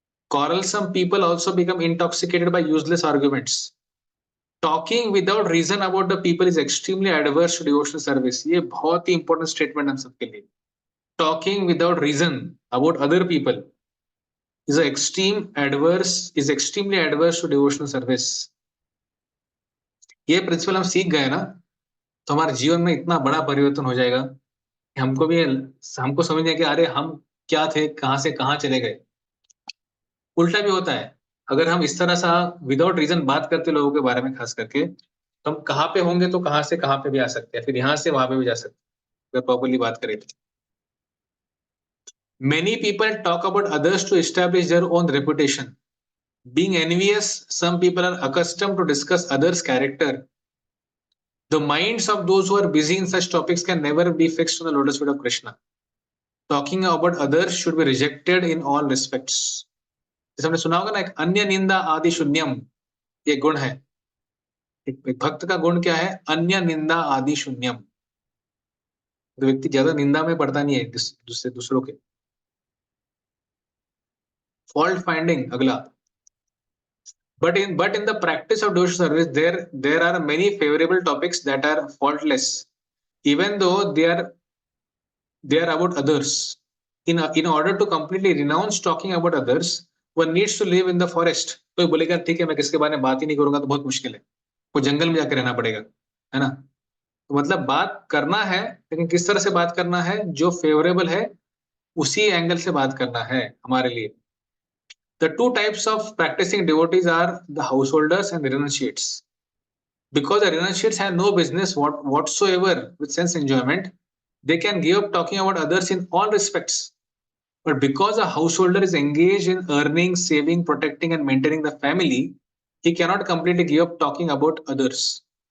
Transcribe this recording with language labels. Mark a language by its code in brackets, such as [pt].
[en] Quarrelsome people also become intoxicated by useless arguments. Talking without reason about the people is extremely adverse to devotional service. [hi] ये बहुत ही important statement हम सबके लिए. [en] Talking without reason about other people is extremely adverse to devotional service. [hi] ये principal हम सीख गए ना, तो हमारे जीवन में इतना बड़ा परिवर्तन हो जाएगा कि हमको समझने कि अरे हम क्या थे, कहां से कहां चले गए. उल्टा भी होता है, अगर हम इस तरह सा विदाउट रीजन बात करते लोगों के बारे में, खास करके तो हम कहाँ पे होंगे तो कहां से कहां पे भी आ सकते हैं, फिर यहाँ से वहां पे भी जा सकते हैं अगर प्रॉपरली बात करें तो. [en] Many people talk about others to establish their own reputation. Being envious, some people are accustomed to discuss others' character. The minds of those who are busy in such topics can never be fixed on the lotus feet of Krishna. Talking about others should be rejected in all respects. [hi] जैसे हमने सुना होगा ना, एक [sa] अन्य निंदा आदि शून्यम, [hi] ये गुण है. एक भक्त का गुण क्या है? [sa] अन्य निंदा आदि शून्यम. [hi] तो व्यक्ति ज्यादा निंदा में पड़ता नहीं है दूसरों के. [en] Fault finding अगला. But in the practice of devotional service, there are many favorable topics that are faultless, even though they are about others. In order to completely renounce talking about others, one needs to live in the forest. [hi] कोई बोलेगा ठीक है मैं किसके बारे में बात ही नहीं करूंगा तो बहुत मुश्किल है, वो जंगल में जाकर रहना पड़ेगा, है ना? तो मतलब बात करना है, लेकिन किस तरह से बात करना है? जो फेवरेबल है उसी एंगल से बात करना है हमारे लिए. [en] The two types of practicing devotees are the householders and the renunciates. Because the renunciates have no business whatsoever with sense enjoyment, they can give up talking about others in all respects. But because a householder is engaged in earning, saving, protecting and maintaining the family, he cannot completely give up talking about others.